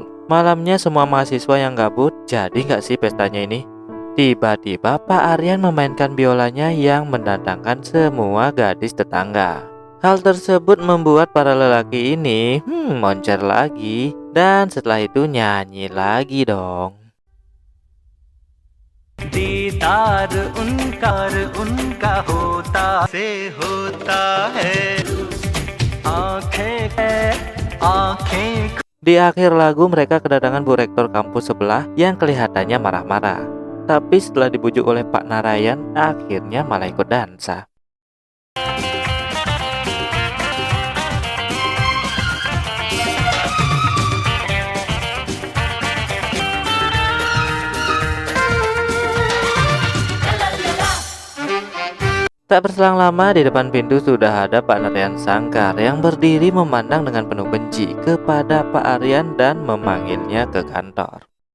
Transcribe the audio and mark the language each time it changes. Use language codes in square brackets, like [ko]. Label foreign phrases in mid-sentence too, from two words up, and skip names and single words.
[id] Malamnya semua mahasiswa yang gabut, jadi nggak sih pestanya ini? Tiba-tiba Pak Aryan memainkan biolanya yang mendatangkan semua gadis tetangga. Hal tersebut membuat para lelaki ini moncer lagi, dan setelah itu nyanyi lagi dong. [hi] दीदार उनका होता से होता है आंखें [id] Di akhir lagu mereka kedatangan Bu Rektor kampus sebelah yang kelihatannya marah-marah. Tapi setelah dibujuk oleh Pak Narayan, akhirnya malah ikut dansa. Tak berselang lama di depan pintu sudah ada Pak Narayan Sangkar yang berdiri memandang dengan penuh benci kepada Pak Aryan dan memanggilnya ke kantor.